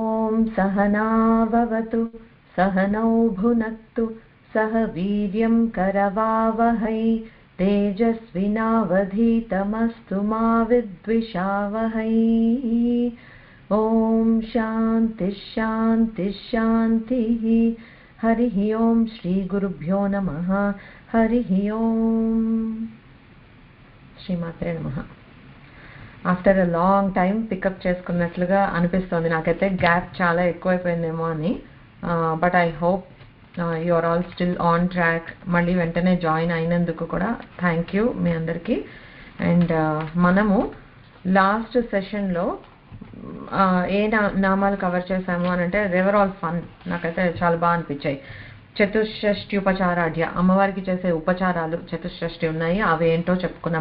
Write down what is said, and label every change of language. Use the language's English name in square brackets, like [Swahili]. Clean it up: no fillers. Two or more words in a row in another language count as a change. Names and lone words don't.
[Sanskrit] सहना भवतु सहनौ भुनक्तु सह वीर्यं करवावहै तेजस्विनावधीतमस्तु मा विद्विषावहै। ओम शांति शांति शांतिः। हरिः ओम श्री गुरुभ्यो नमः। हरिः ओम। శ్రీమాత్రే నమః. [English] after a long time [Telugu] పికప్ చేసుకున్నట్లుగా అనిపిస్తుంది నాకైతే. గ్యాప్ చాలా ఎక్కువైపోయిందేమో అని. [English] But I hope you are all still on track. [Telugu] మళ్ళీ వెంటనే జాయిన్ అయినందుకు కూడా [English] thank you [Telugu] మీ అందరికీ. అండ్ మనము లాస్ట్ సెషన్లో ఏ నామాలు కవర్ చేసాము అని అంటే [English] they were all fun. [Telugu] నాకైతే చాలా బాగా అనిపించాయి. [Sanskrit] చతుషష్ఠి ఉపచారాఢ్య, [Telugu] అమ్మవారికి చేసే ఉపచారాలు చతుషష్ఠి ఉన్నాయి, అవి ఏంటో చెప్పుకున్నాము.